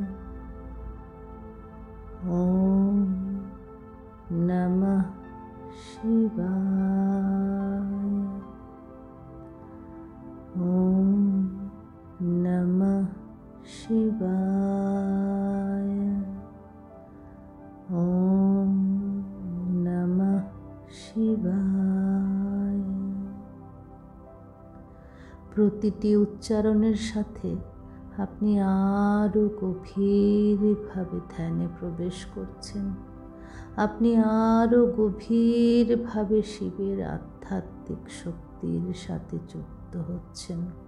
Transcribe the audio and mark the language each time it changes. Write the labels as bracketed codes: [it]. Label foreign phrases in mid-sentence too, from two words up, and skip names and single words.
[sa] ওম নমঃ শিবায়, ওম নমঃ শিবায়, ওম নমঃ শিবায়। [bn] প্রতিটি উচ্চারণের সাথে আপনি আরও গভীরভাবে ধ্যানে প্রবেশ করছেন। আপনি আরও গভীরভাবে শিবের আধ্যাত্মিক শক্তির সাথে যুক্ত হচ্ছেন।